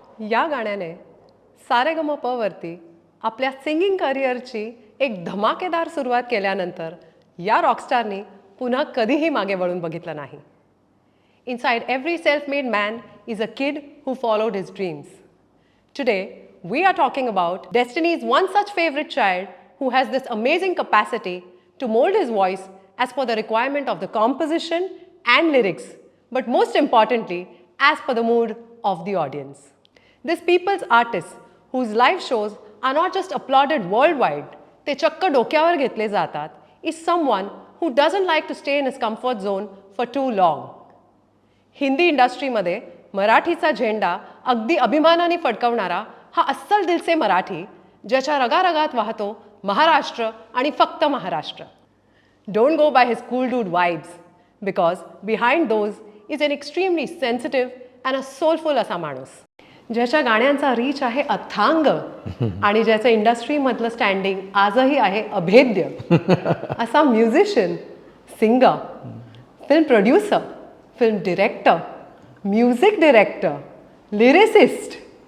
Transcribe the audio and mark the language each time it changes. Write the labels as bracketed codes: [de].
[mr] या गाण्याने सारेगमप वरती आपल्या सिंगिंग करिअरची एक धमाकेदार सुरुवात केल्यानंतर या रॉकस्टारनी पुन्हा कधीही मागे वळून बघितलं नाही. [en] Inside every self made man is a kid who followed his dreams. Today we are talking about Destiny's one such favorite child who has this amazing capacity to mold his voice as per the requirement of the composition and lyrics, but most importantly, as per the mood of the audience. This people's artist, whose live shows are not just applauded worldwide, [mr] ते चक्क डोक्यावर घेतले जातात, [en] is someone who doesn't like to stay in his comfort zone for too long. [mr] Hindi इंडस्ट्रीमध्ये मराठीचा झेंडा अगदी अभिमानाने फडकवणारा हा अस्सल दिलसे मराठी, ज्याच्या रगारगात वाहतो महाराष्ट्र आणि फक्त Maharashtra. [en] don't go by his cool dude vibes, because behind those is an extremely sensitive and a soulful [mr] असा माणूस, ज्याच्या गाण्यांचा रीच आहे अथांग आणि ज्याचं इंडस्ट्रीमधलं स्टँडिंग आजही आहे अभेद्य [en] असा musician, singer, film producer, film director, music director, lyricist,